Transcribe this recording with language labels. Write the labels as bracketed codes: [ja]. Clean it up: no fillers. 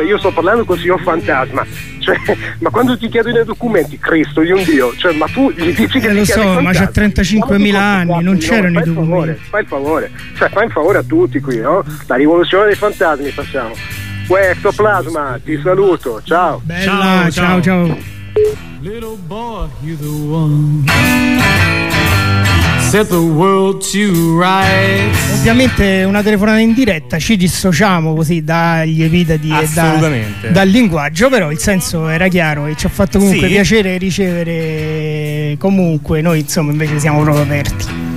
[it] Io sto parlando con il signor fantasma. Cioè, ma quando ti chiedo i documenti, Cristo, io un Dio. Cioè, ma tu gli dici che lo so, ma c'è 35.000 anni, non c'erano i documenti. Fai il favore. Cioè, fai il favore a tutti qui, no? La rivoluzione dei fantasmi facciamo. Questo plasma, ti saluto, ciao. Bella, ciao. [en] Little boy, you're the one. Set the world to rights. [it] Ovviamente una telefonata in diretta, ci dissociamo così dagli epiteti e dal linguaggio, però il senso era chiaro e ci ha fatto comunque, sì, piacere ricevere. Comunque noi insomma invece siamo proprio aperti.